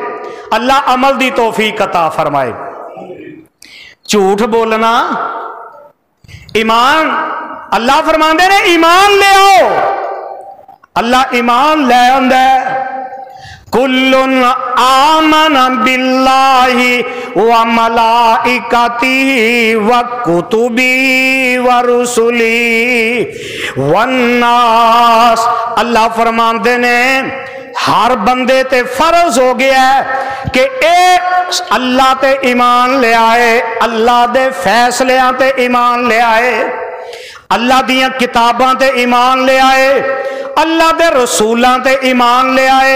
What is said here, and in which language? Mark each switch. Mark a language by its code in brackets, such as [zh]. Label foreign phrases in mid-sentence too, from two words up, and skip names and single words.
[pa] ਅੱਲਾਹ ਅਮਲ ਦੀ ਤੌਫ਼ੀਕ ਅਤਾ ਫ਼ਰਮਾਏ। ਝੂਠ ਬੋਲਣਾ ਈਮਾਨ, ਅੱਲਾਹ ਫ਼ਰਮਾਂਦੇ ਨੇ ਈਮਾਨ ਲੈ ਆਓ, ਅੱਲਾਹ ਈਮਾਨ ਲੈ ਆਂਦਾ ਹੈ। [ar] كلٌّ آمن بالله وملائكته و كتبه ورسله والناس. [pa] ਅੱਲਾਹ ਫ਼ਰਮਾਂਦੇ ਨੇ ਹਰ ਬੰਦੇ ਤੇ ਫ਼ਰਜ਼ ਹੋ ਗਿਆ ਹੈ ਕਿ ਏ ਅੱਲਾਹ ਤੇ ਈਮਾਨ ਲੈ ਆਏ, ਅੱਲਾਹ ਦੇ ਫ਼ੈਸਲਿਆਂ ਤੇ ਈਮਾਨ ਲੈ ਆਏ, ਅੱਲਾਹ ਦੀਆਂ ਕਿਤਾਬਾਂ ਤੇ ਈਮਾਨ ਲੈ ਆਏ, ਅੱਲਾਹ ਦੇ ਰਸੂਲਾਂ ਤੇ ਈਮਾਨ ਲੈ ਆਏ।